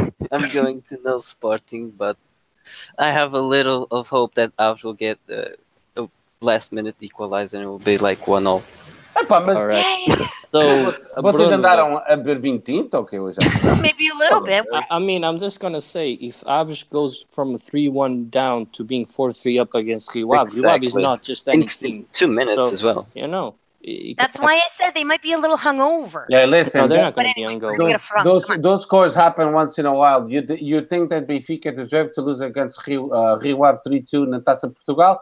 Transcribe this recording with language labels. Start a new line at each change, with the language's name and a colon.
English: I'm going to know Sporting, but I have a little of hope that Aves will get a last-minute equalizer and it will be like 1-0.
Portuguese: Mas...
English: Alright. So,
Portuguese: vocês andaram a beber vinho tinto ou que hoje?
English: Maybe a little bit. I mean, I'm just gonna say, if Aves goes from 3-1 down to being 4-3 up against Rio Ave, Rio Ave is not just any team. 2 minutes as well. You know. That's why I said they might be a little hungover. Yeah, listen. No, they're not going to be hungover. Those scores happen once in a while. You think that Benfica deserved to lose against Rio Ave 3-2 na Taça Portugal?